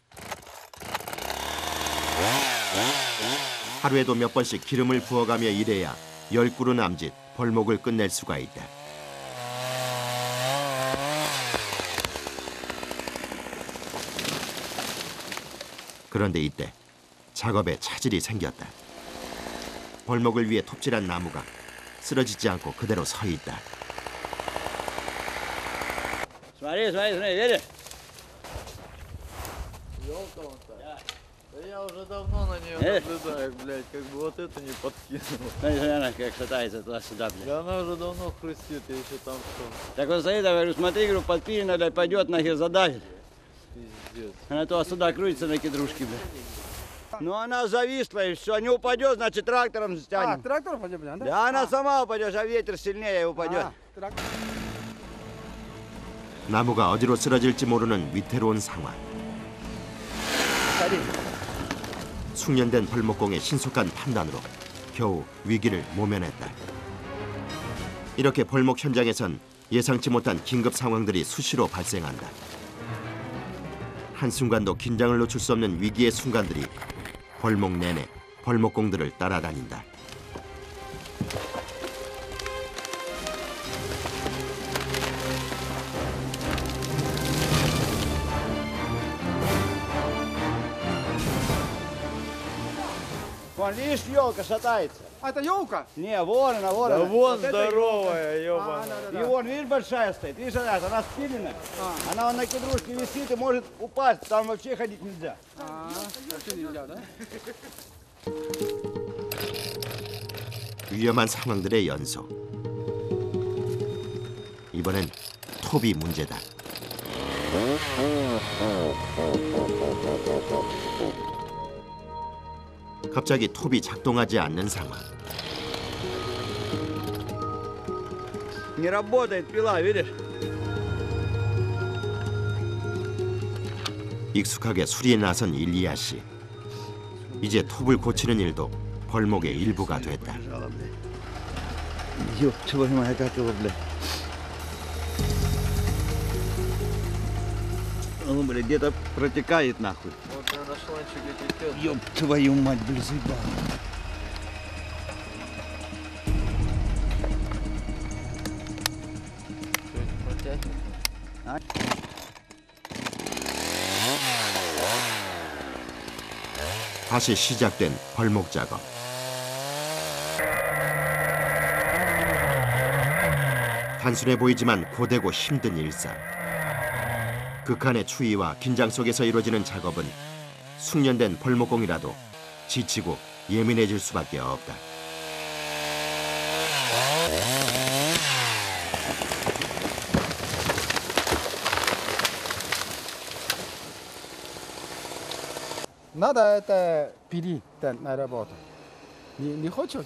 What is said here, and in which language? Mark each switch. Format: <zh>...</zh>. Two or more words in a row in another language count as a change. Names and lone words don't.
<ko>하루에도 몇 번씩 기름을 부어가며 일해야 10그루 남짓 벌목을 끝낼 수가 있다. 그런데 이때 작업에 차질이 생겼다. 벌목을 위해 톱질한 나무가 쓰러지지 않고 그대로 서 있다.</ko> <ru>Смотри, смотри, смотри, видишь? Да я уже давно на нее наблюдаю, блядь, как бы вот это не подкинул. Смотри, смотри, она как шатается туда-сюда, блядь. Да она уже давно хрустит, я еще там что, Так вот стоит, я говорю, смотри, говорю, подпилено, блядь, пойдет, нахер задавит. пиздец. Она то сюда крутится на кедрушке, блядь. Ну она зависла и все, не упадет, значит трактором А, стянем. трактор пойдем, да? Да она сама упадет, а ветер сильнее упадет. трактор.</ru> <ko>나무가 어디로 쓰러질지 모르는 위태로운 상황. 숙련된 벌목공의 신속한 판단으로 겨우 위기를 모면했다. 이렇게 벌목 현장에선 예상치 못한 긴급 상황들이 수시로 발생한다. 한순간도 긴장을 놓칠 수 없는 위기의 순간들이 벌목 내내 벌목공들을 따라다닌다.</ko> <ru>Вон, видишь, елка шатается. А, это елка? Не, вон она, вон Да она. вон Вот это здоровая, А, ёбаная. да, да, И да. вон, видишь, большая стоит. Видишь, она спилена. Она вон на кедрушке висит и может упасть. Там вообще ходить нельзя. А, вообще нельзя, да?</ru> <ko>위험한 상황들의 연속. 이번엔 톱이 문제다. 갑자기 톱이 작동하지 않는 상황.</ko> <ru>Не работает пила, видишь?</ru> <ko>익숙하게 수리에 나선 일리아 씨. 이제 톱을 고치는 일도 벌목의 일부가 됐다.</ko> <ru>Ёб твою мать, как его, блядь. Он, блядь, где-то протекает нахуй. Вот я на шланчике течет. Ёб твою мать, блядь, заебал. Протянет.</ru> <ko>다시 시작된 벌목 작업. 단순해 보이지만 고되고 힘든 일상. 극한의 추위와 긴장 속에서 이루어지는 작업은 숙련된 벌목공이라도 지치고 예민해질 수밖에 없다.</ko> <ru>Надо это пилить на работу. Не хочешь?</ru>